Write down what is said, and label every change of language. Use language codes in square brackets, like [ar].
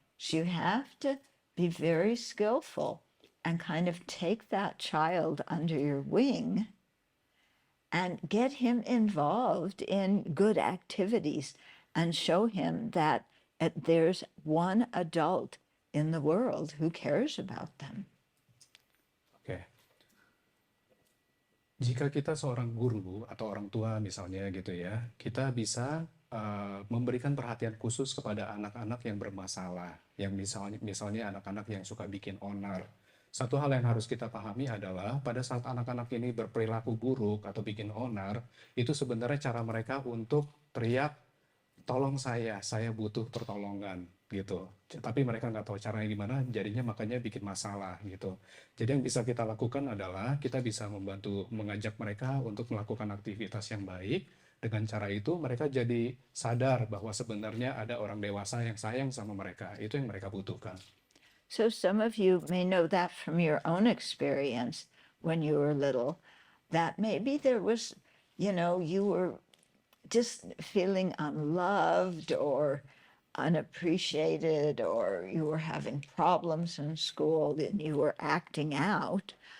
[en] So you have to be very skillful and kind of take that child under your wing and get him involved in good activities and show him that there's one adult in the world who cares about them. [id] Oke. Jika kita seorang guru atau orang tua misalnya gitu ya, kita bisa memberikan perhatian khusus kepada anak-anak yang bermasalah, yang misalnya anak-anak yang suka bikin onar. Satu hal yang harus kita pahami adalah pada saat anak-anak ini berperilaku buruk atau bikin onar, itu sebenarnya cara mereka untuk teriak, tolong saya butuh pertolongan gitu. Tapi mereka nggak tahu caranya gimana, jadinya makanya bikin masalah gitu. Jadi yang bisa kita lakukan adalah kita bisa membantu mengajak mereka untuk melakukan aktivitas yang baik. Dengan cara itu mereka jadi sadar bahwa sebenarnya ada orang dewasa yang sayang sama mereka. Itu yang mereka butuhkan. [en] So some of you may know that from your own experience when you were little, that maybe there was, you were just feeling unloved or unappreciated, or you were having problems in school and you were acting out.